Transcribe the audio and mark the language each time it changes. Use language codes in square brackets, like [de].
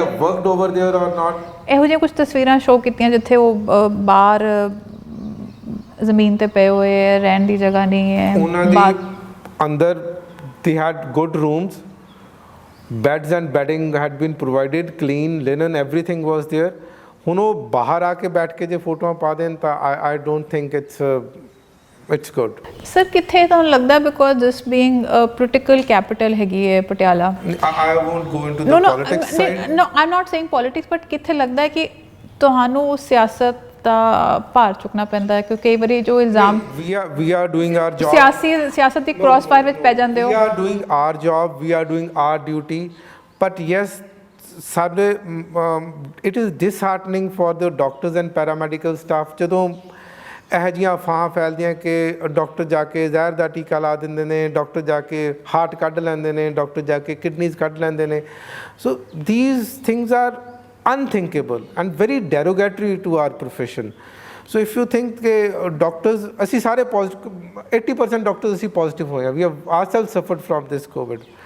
[en] Worked over there or not. [pa] ਇਹੋ ਜਿਹੀਆਂ ਕੁਝ ਤਸਵੀਰਾਂ ਸ਼ੋਅ ਕੀਤੀਆਂ ਜਿੱਥੇ ਉਹ ਬਾਹਰ ਜ਼ਮੀਨ ਤੇ ਪਏ ਹੋਏ ਹੈ, ਰਹਿਣ ਦੀ ਜਗ੍ਹਾ ਨਹੀਂ ਹੈ ਉਹਨਾਂ ਦੇ ਅੰਦਰ। [en] they had good rooms, beds and bedding had been provided, clean linen, everything was there. [pa] ਹੁਣ ਉਹ ਬਾਹਰ ਆ ਕੇ ਬੈਠ ਕੇ ਜੇ ਫੋਟੋਆਂ ਪਾ ਦੇਣ ਤਾਂ [en] I don't think it's good. [pa] Sir ਕਿੱਥੇ ਤੁਹਾਨੂੰ ਲੱਗਦਾ, [en] because this being political capital [pa] ਹੈਗੀ ਹੈ Patiala, [en] I won't go into the politics side. no I'm not saying politics, but [pa] ਕਿੱਥੇ ਲੱਗਦਾ ਹੈ ਕਿ ਤੁਹਾਨੂੰ ਸਿਆਸਤ ਦਾ ਭਾਰ ਚੁੱਕਣਾ ਪੈਂਦਾ ਹੈ? ਕਿਉਂਕਿ ਕਈ ਵਾਰੀ ਜੋ ਇਲਜ਼ਾਮ [en] we are doing our job, [pa] ਸਿਆਸਤ ਦੀ ਕ੍ਰਾਸ ਫਾਇਰ ਵਿੱਚ ਪੈ ਜਾਂਦੇ ਹੋ। [en] we are doing our job, we are doing our duty, but yes [pa] ਸਾਡੇ [en] it is disheartening for the doctors and paramedical staff [pa] ਜਦੋਂ ਇਹੋ ਜਿਹੀਆਂ ਅਫਵਾਹਾਂ ਫੈਲਦੀਆਂ ਕਿ ਡਾਕਟਰ ਜਾ ਕੇ ਜ਼ਹਿਰ ਦਾ ਟੀਕਾ ਲਾ ਦਿੰਦੇ ਨੇ, ਡਾਕਟਰ ਜਾ ਕੇ ਹਾਰਟ ਕੱਢ ਲੈਂਦੇ ਨੇ, ਡਾਕਟਰ ਜਾ ਕੇ ਕਿਡਨੀਜ਼ ਕੱਢ ਲੈਂਦੇ ਨੇ। [en] So these things are unthinkable and very derogatory to our profession. So if you think ਕਿ doctors [pa] ਅਸੀਂ ਸਾਰੇ [en] positive 80% doctors [pa] ਅਸੀਂ ਪੋਜ਼ਿਟਿਵ ਹੋਏ ਹਾਂ, [en] we have ourselves suffered from this COVID.